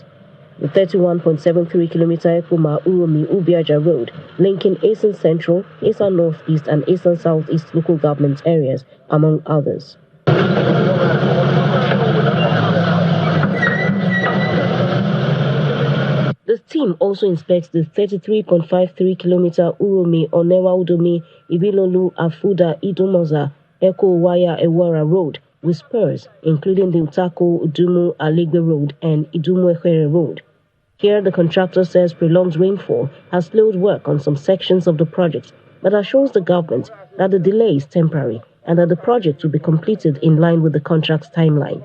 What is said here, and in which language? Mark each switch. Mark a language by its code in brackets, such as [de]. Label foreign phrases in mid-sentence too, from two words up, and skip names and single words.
[en] The 31.73-kilometer Ekuma Uromi Ubiaja Road linking Esan Central, Esan Northeast and Esan Southeast local government areas, among others. The team also inspects the 33.53-kilometer Uromi Onewa Udomi Ibilolu Afuda Idumoza Eko Waya Ewara Road with spurs, including the Utako Udumu Aligwe Road and Idumu Ekhere Road. Here, the contractor says prolonged rainfall has slowed work on some sections of the project, but assures the government that the delay is temporary and that the project will be completed in line with the contract's timeline.